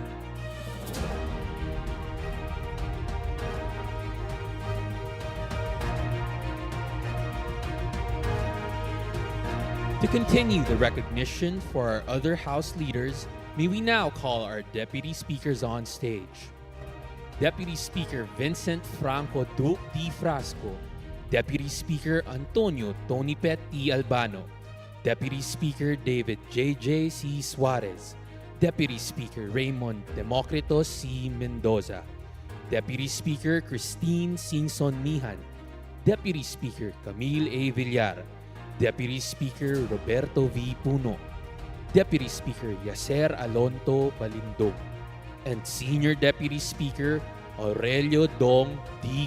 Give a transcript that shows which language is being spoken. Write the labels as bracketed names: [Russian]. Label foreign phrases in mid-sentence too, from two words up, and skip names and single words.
[English] To continue the recognition for our other House leaders, may we now call our Deputy Speakers on stage. Deputy Speaker Vincent Franco Duque D. Frasco, Deputy Speaker Antonio Tonipet T. Albano, Deputy Speaker David J.J. C. Suarez, Deputy Speaker Raymond Democrito C. Mendoza, Deputy Speaker Christine Singson Nihan, Deputy Speaker Camille A. Villar, Deputy Speaker Roberto V. Puno, Deputy Speaker Yaser Alonto Balindong, and Senior Deputy Speaker Aurelio Dong D.